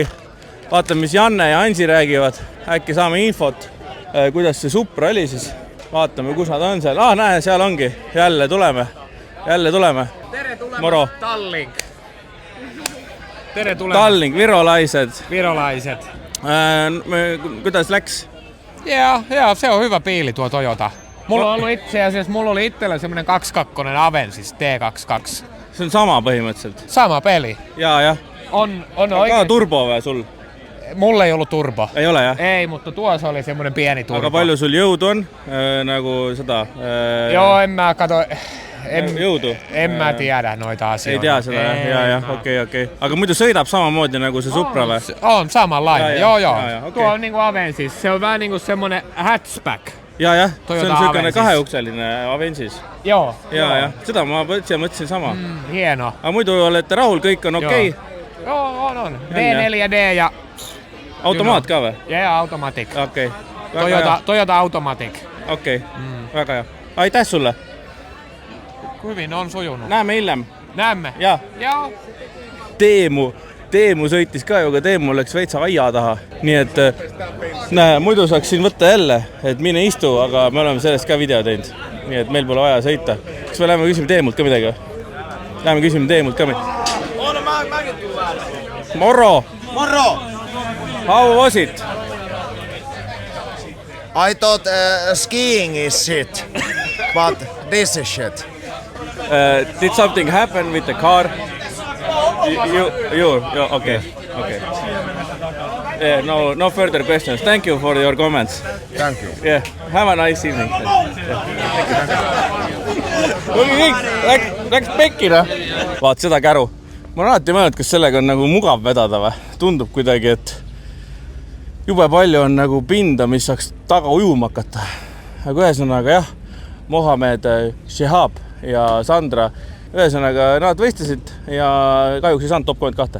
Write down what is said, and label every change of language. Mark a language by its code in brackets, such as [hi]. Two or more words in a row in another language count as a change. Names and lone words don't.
[et] Vaatame, mis Janne ja Ansi räägivad. Äkki saame infot, kuidas see Supra oli siis. Vaatame, kus nad on seal. Näe, seal ongi. Jälle tuleme. Tere tulemast, Tallink. Tere tulemast. Tallink, virolaised. Kuidas läks? Jaa, [fi] se on hyvä piili tuo Toyota. Mulla on ollut itse asiassa, mulla oli itsellä semmoinen 2.2 Avensis T22. [et] Se on sama põhimõtteliselt. [fi] Sama peli. Jaa. [et] On ka turbo või sul? [fi] Mulla ei ollut turbo. [et] Ei ole, jah? [fi] Ei, mutta tuossa oli semmoinen pieni turbo. [et] Aga palju sul jõudu on? Nagu seda? [fi] Joo, en mä kato. [et] jõudu? [fi] En mä tiedä noita asioita. [et] Ei tea seda, jah, okei. Aga muidu sõidab samamoodi nagu se Supra või? [fi] On samanlainen, joo. Okay. Tuo on niinku Avensis, se on vähän niinku semmonen hatchback. [et] Jah, see on sykene kaheukseline Avensis. [fi] Joo. [et] Ja, seda ma mõtlesin sama. [fi] Hieno. [et] Aga muidu olete rahul, kõik on okei? [fi] Joo, on. D4D ja... [et] Automaat ka või? Jaa, Automatic. Okei. Toyota Automatic. Okei, väga hea. Aitäh sulle! [fi] Hyvin on sujunut. [et] Näeme hiljem. [fi] Näemme. Jaa. [et] Teemu sõitis ka ju, aga Teemu läks veitsa aia taha. Nii et muidu saaks siin võtta jälle, et mine istu, aga me oleme sellest ka video teinud. Nii et meil pole vaja sõita. Kas me läheme küsime Teemult ka midagi? Läheme küsime Teemult ka midagi. [fi] Morro! [en] How was it? I thought skiing is shit, but this is shit. Did something happen with the car? You okay. Yeah, no further questions. Thank you for your comments. Thank you. Yeah, have a nice evening. [et] Läks pekkina. Vaat seda käru. Ma olen alati mõelnud, kas sellega on nagu mugav vedada või? Tundub kuidagi, et jube palju on nagu pinda, mis saaks taga ujuma hakata. Aga ühesõnaga jah, Mohamed Shehab ja Sandra, ühesõnaga nad võistlesid ja kahjuks ei saanud top 32.